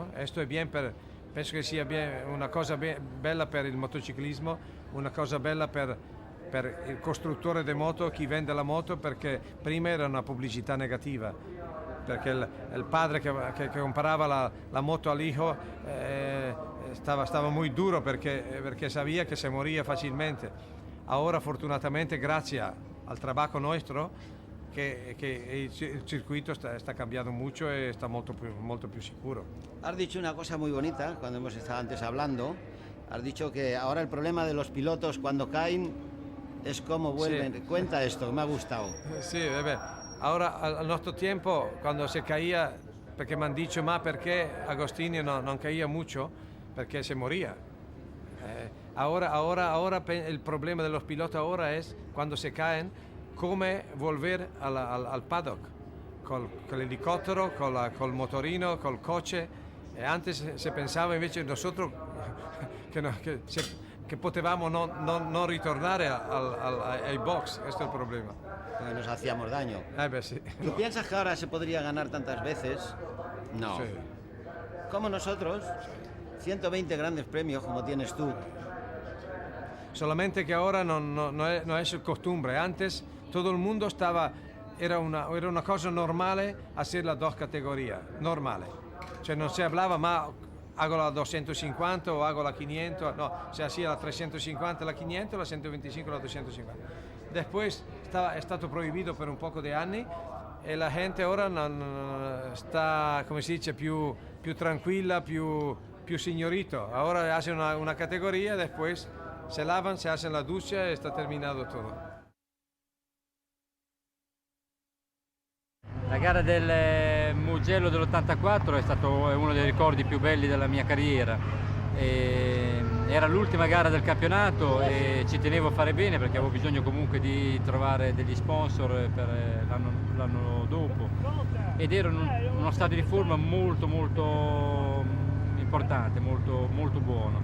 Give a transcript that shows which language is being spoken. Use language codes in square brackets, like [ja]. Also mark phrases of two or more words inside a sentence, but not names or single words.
[it] Questo è bien penso che sia una cosa bella per il motociclismo, una cosa bella per il costruttore di moto, chi vende la moto, perché prima era una pubblicità negativa, perché il padre che comprava la moto all'hijo stava molto duro perché sapeva che si moriva facilmente. Ora fortunatamente, grazie al trabajo nostro, che il circuito [es] está cambiando mucho y está [it] molto più sicuro. [es] Has dicho una cosa muy bonita cuando hemos estado antes hablando. Has dicho que ahora el problema de los pilotos cuando caen es cómo vuelven. Sí. Cuenta esto, me ha gustado. [it] Sì, ora al nostro tempo, quando si caía, perché mi hanno detto, ma perché Agostini non [es] caía mucho? Perché se moría. Ahora el problema de los pilotos ahora es cuando se caen, cómo volver al paddock, [it] con l'elicottero, col motorino, col [es] coche. [it] Antes se pensava invece nosotros che potevamo non ritornare ai box. Questo è il problema. [es] Nos hacíamos daño. Sí. ¿Tú piensas que ahora se podría ganar tantas veces? No. Sí. Como nosotros, 120 grandes premios como tienes tú. Solamente que ahora no es el costumbre. Antes todo el mundo era una cosa normale hacer las dos categorías, normale. [it] Cioè non si [es] hablaba, ma hago la 250 o hago la 500, no, se hacía la 350, la 500, la 125, la 250. [it] Después è stato proibito per un poco di anni e la gente ora sta, come si dice, più tranquilla, più signorito. [es] Ora hace una categoría, después se lavan, se hacen la ducha y está terminado todo. [it] La gara del Mugello dell'84 è uno dei ricordi più belli della mia carriera. Era l'ultima gara del campionato e ci tenevo a fare bene perché avevo bisogno comunque di trovare degli sponsor per l'anno dopo, ed ero in uno stato di forma molto importante, molto buono.